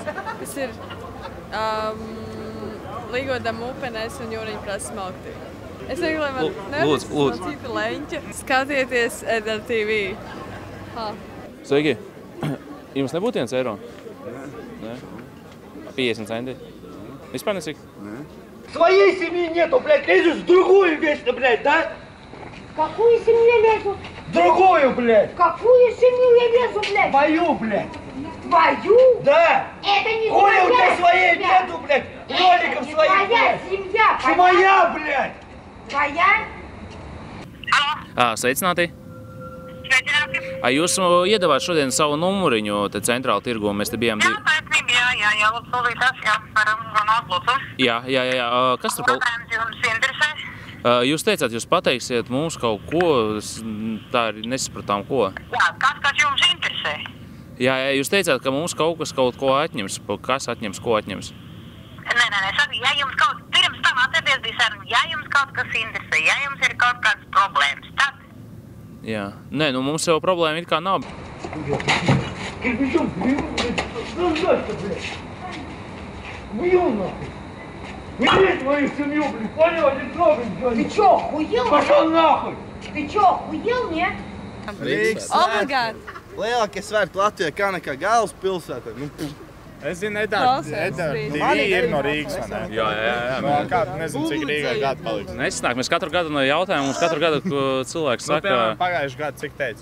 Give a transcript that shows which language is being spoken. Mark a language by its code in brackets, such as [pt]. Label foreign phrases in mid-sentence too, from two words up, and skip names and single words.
[lv] Tas ir Līgodam upenēs un Jūriņa prasa smalktī. Es negribu, lai man nevis no cita leņķa. Skatieties EDR TV. Sveiki! Jums nebūtu 1 eiro? Nē. 50 centi? Vispār nesik? Nē. [ru] Своей семьи нету, блядь, лезешь в другую вечно, блядь, да? Какую семью лезу? Другую, блядь. Какую семью я лезу, блядь? Мою, блядь. Твою? Да. Это не Хули твоя у тебя своей семья. нету, блядь, роликов Это своих, не твоя блядь. семья, Ты моя, блядь. Твоя? [lv] Sveicināti! Jūs iedavāt šodien savu numuriņu te centrāla tirgu, mēs te bijām divi. Jā, lūdzu, solītās, varam runāt, lūdzu. Jā. Kas tur kaut? Jums interesē? Jūs teicāt, jūs pateiksiet mums kaut ko, tā arī nesapratām ko. Jā, kas jums interesē? Jā, jūs teicāt, ka mums kaut ko atņems. Kas atņems, ko atņems? Nē, ja jums pirms tam atcerieties, ja jums kaut kas interesē, ja jums ir kaut kādas problēmas, tad? Jā. Nē, nu mums jau problēma it kā nav. [ru] Кирпичом, блядь, Бью нахуй. Не лезь в мою семью, блядь, понял? Не трогай, блядь. Ты чё, хуел? Пошел нахуй. Ты чё, хуел, не? [lv] Rīgas Obligāti. Lielākie svētki Latvijā kā nekā galvaspilsētā. Es zinu, Edvards ir no Rīgas, vai ne? Jā. Kādu, nezinu, cik Rīgai gadu paliks. Nesnāk, mēs katru gadu no jautājumu, mums katru gadu cilvēks saka... Piemēram, pagājuši gadu, cik teicu?